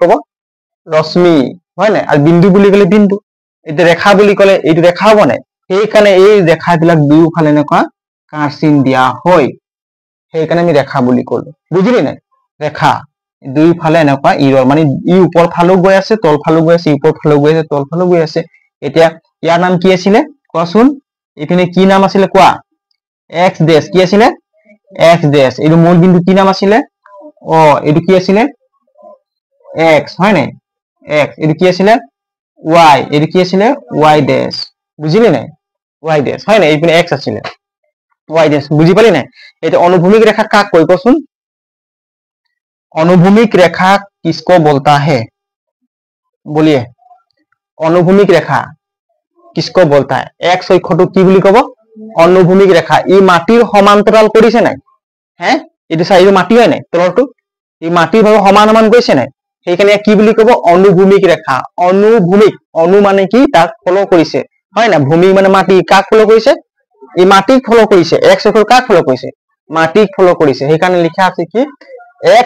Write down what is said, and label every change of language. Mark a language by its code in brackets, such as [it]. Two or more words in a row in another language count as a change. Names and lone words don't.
[as] কি বুলি ক'ব ৰশ্মি হয় নাই আৰু বিন্দু বুলি ক'লে বিন্দু এতিয়া ৰেখা বুলি ক'লে এইটো ৰেখা হ'ব নাই সেইকাৰণে এই ৰেখাবিলাক দুয়োফালে এনেকুৱা কাঁড় চিন দিয়া হয় সেইকাৰণে আমি ৰেখা বুলি ক'লো বুজিলি নাই ৰেখা দুয়োফালে এনেকুৱা ইৰৰ মানে ই ওপৰ ফালেও গৈ আছে তল ফালেও গৈ আছে ওপৰ ফালেও গৈ আছে তল ফালেও গৈ আছে এতিয়া ইয়াৰ নাম কি আছিলে কোৱাচোন এইপিনে কি নাম আছিলে কোৱা [en] x dash [as] কি আছিলে [en] x dash [as] এইটো মূল বিন্দু কি নাম আছিলে অ এইটো কি আছিলে এক্স হয় নাই এক্স এইটো কি আছিলে ওয়াই এইটো কি আছিলে [en] y dash [as] বুজিলি নাই [en] y dash [as] হয় নাই এইপিনে এক্স আছিলে [en] y dash [as] বুজি পালি নাই এটা অনুভূমিক রেখা কাক কয় কোৱাচোন অনুভूमिक [hi] रेखा किसको बोलता है बोलिए अनुभूमिक रेखा किसको बोलता है [as] एक्स অক্ষটো কি বুলি কব অনুভূমিক রেখা ই মাটিৰ সমান্তৰাল কৰিছে নাই হে এইটো চাইটো মাটি হয় নাই তলৰটো ই মাটিৰ ভাবে সমান সমান গৈছে নাই সেইকাৰণে কি বুলি কব অনুভূমিক ৰেখা অনুভূমিক অনু মানে কি তাক ফলো কৰিছে হয় না ভূমি মানে মাটি কাক ফলো কৰিছে ই মাটিক ফলো কৰিছে এক্স অক্ষৰ কাক ফলো কৰিছে মাটিক ফলো কৰিছে সেইকাৰণে লিখা আছে কি এক্স